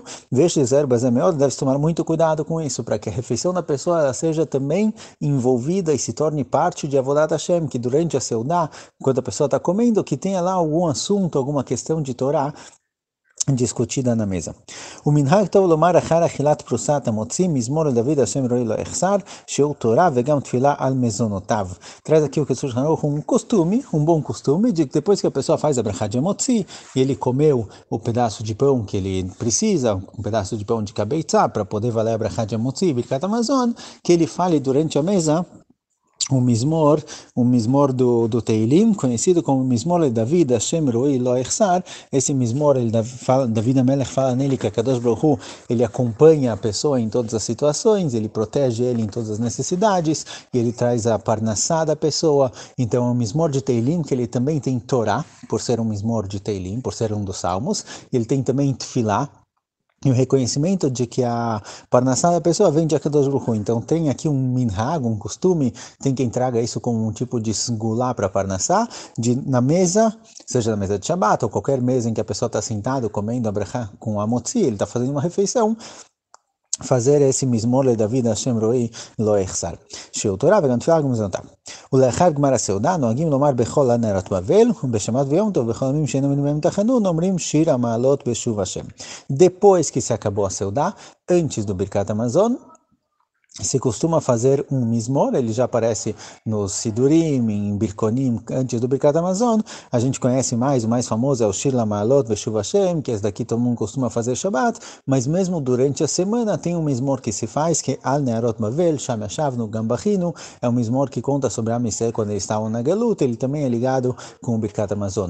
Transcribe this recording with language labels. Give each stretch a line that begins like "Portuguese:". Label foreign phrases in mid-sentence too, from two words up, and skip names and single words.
Portuguese: Deve-se tomar muito cuidado com isso, para que a refeição da pessoa seja também envolvida e se torne parte de
Hebrew: עבודת השם,
Portuguese: que durante a seudá, quando a pessoa está comendo, que tenha lá algum assunto, alguma questão de Torá, discutida na mesa.
Hebrew: ומנהג טוב לומר אחר אכילת פרוסת המוציא מזמור לדוד השם רועי לא אחסר שהוא תורה וגם תפילה על מזונותיו.
Portuguese: Traz aqui o que um costume, um bom costume, de que depois que a pessoa faz a brachá de hamotzi e ele comeu o pedaço de pão que ele precisa, um pedaço de pão de kabeitzá para poder valer a brachá de hamotzi,
Hebrew: ברכת המזון,
Portuguese: que ele fale durante a mesa o mismor do Teilim, conhecido como
Hebrew: מזמור לדוד השם רועי לא אחסר.
Portuguese: Esse Mismor,
Hebrew: דוד המלך
Portuguese: fala nele que
Hebrew: הקדוש ברוך הוא,
Portuguese: ele acompanha a pessoa em todas as situações, ele protege ele em todas as necessidades, e ele traz a parnassá da pessoa. Então é um Mismor de Teilim, que ele também tem Torá, por ser um Mismor de Teilim, por ser um dos Salmos. Ele tem também Tfilá, e o reconhecimento de que a parnassá da pessoa vem de
Hebrew: הקדוש ברוך הוא.
Portuguese: Então tem aqui um minhag, um costume, tem quem traga isso como um tipo de sgulá para parnassá, na mesa, seja na mesa de Shabbat ou qualquer mesa em que a pessoa está sentada comendo a brachá com a motzi, ele está fazendo uma refeição, fazer esse mismor
Hebrew: לדוד השם רואי לא יחסר. שיעור תורה וגם תפילה גם מזונותיו. ולאחר גמר הסעודה נוהגים לומר בכל נרות בבל ובשבת ויום טוב ובכל ימים שאינם מנויים תחנון אומרים שיר המעלות בשוב השם.
Portuguese: Depois que se acabou a seudá, antes do
Hebrew: ברכת המזון,
Portuguese: se costuma fazer um mismor, ele já aparece no Sidurim, em Birkonim, antes do
Hebrew: ברכת המזון.
Portuguese: A gente conhece mais, o mais famoso é o
Hebrew: שיר המעלות בשוב השם,
Portuguese: que esse daqui todo mundo costuma fazer Shabbat, mas mesmo durante a semana tem um mismor que se faz, que é
Hebrew: על נהרות בבל, שם ישבנו גם בכינו,
Portuguese: é um mismor que conta sobre a Israel quando eles estavam na Galut, ele também é ligado com o
Hebrew: ברכת המזון.